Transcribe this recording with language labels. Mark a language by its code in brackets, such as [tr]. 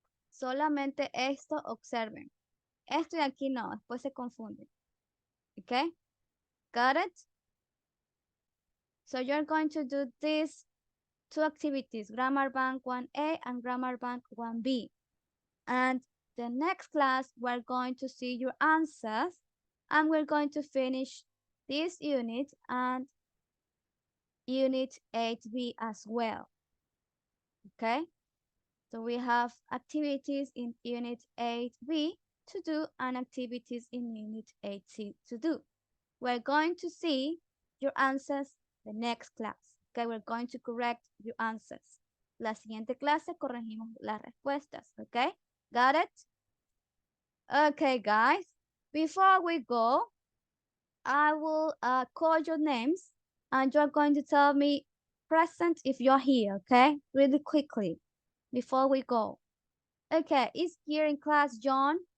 [es] Solamente esto observen. Esto de aquí no, después se confunden. [en] Okay? Got it? So you're going to do these two activities, Grammar Bank 1A and Grammar Bank 1B. And the next class, we're going to see your answers and we're going to finish this unit and unit 8B as well. Okay? So we have activities in unit 8B to do and activities in unit 8C to do. We're going to see your answers the next class. Okay, we're going to correct your answers. [es] La siguiente clase corregimos las respuestas. [en] Okay, got it? Okay, guys. Before we go, I will call your names and you're going to tell me present if you're here. Okay, really quickly before we go. Okay, is here in class John?